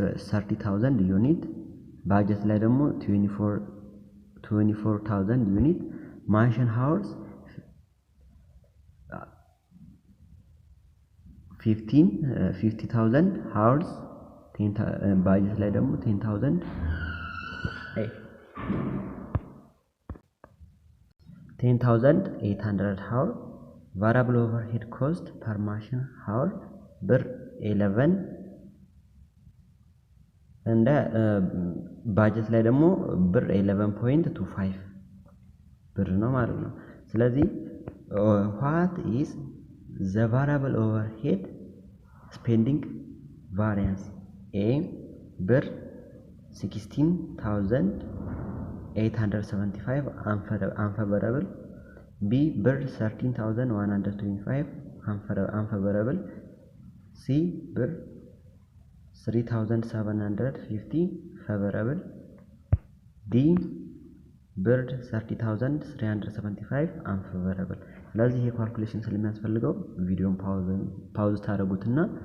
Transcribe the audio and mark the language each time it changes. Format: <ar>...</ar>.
<en>30,000 ዩኒት፣ ባጀት ላይ ደግሞ 24,000 ዩኒት፣ ማሽን ሃውርስ 50,000 hours, budget ላይ ደግሞ 10,000 10,800 hour. variable overhead cost per machine hour</en> <am>ብር 11 እንደ ባጀት ላይ ደግሞ ብር 11.25 ብር ነው ማለት ነው። ስለዚህ</am> <en>what is the variable overhead spending variance?</en> <am>A ብር 16,875 unfavorable, B ብር 13,125 unfavorable, C ብር 3,750 favorable, D ብር 30,375 unfavorable። ስለዚህ ይሄ ካልኩሌሽን ስለሚያስፈልገው</am> <en>ቪዲዮን ፓውዝ</en> <am>ታደርጉትና</am>